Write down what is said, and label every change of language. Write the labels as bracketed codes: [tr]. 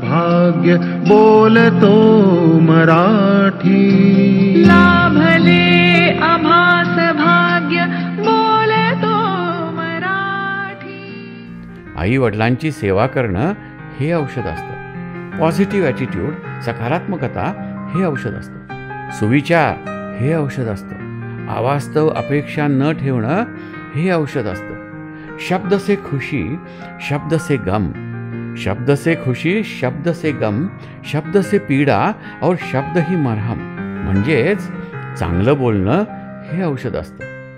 [mr] भाग्य बोलतो मराठी, लाभले आभास भाग्य बोलतो मराठी. आई वडिलांची सेवा करणं हे औषध असतं. पॉझिटिव्ह ॲटिट्यूड, सकारात्मकता हे औषध असतं. सुविचार हे औषध असतं. अवास्तव अपेक्षा न ठेवणं हे औषध असतं. [hi] शब्द से खुशी, शब्द से गम, शब्द से खुशी, शब्द से गम, शब्द से पीडा और शब्द ही मरहम. [mr] म्हणजेच चांगलं बोलणं हे औषध असतं.